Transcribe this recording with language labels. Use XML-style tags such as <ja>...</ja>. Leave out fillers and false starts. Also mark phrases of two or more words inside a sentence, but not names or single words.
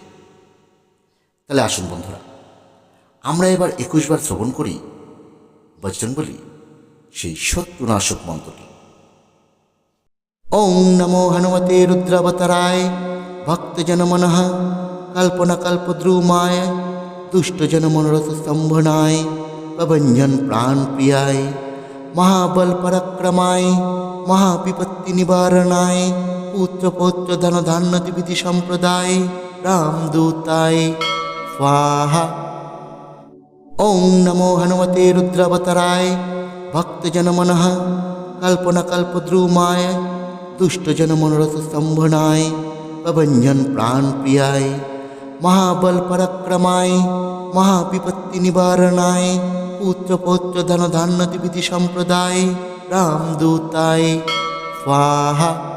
<bn>তাহলে আসুন বন্ধুরা, আমরা এবার 21 বার শ্রবণ করি বজরংবলী সেই শত্রুনাশক মন্ত্রটি।</bn> <sa>ওং নমো হনুমতে রুদ্রাবতারায় ভক্তজন মনঃ কল্পনা কল্পদ্রুমায় দুষ্টজন মনোরথ স্তম্ভনায় প্রভঞ্জন প্রাণ প্রিয়ায় महाबल पराक्रमाय महाविपत्ति निवारणाय पुत्र पौत्र धन धान्य विधि संप्रदाय रामदूताय स्वाहा। ओं नमो हनुमते रुद्रावताराय भक्तजन मनः कल्पना कल्पद्रुमाय दुष्टजन मनोरथ स्तंभनाय प्रभंजन प्राण प्रियाय महाबल पराक्रमाय महाविपत्ति निवारणाय पुत्र पौत्र धन धान्य विधि संप्रदाय रामदूताय स्वाहा।</sa>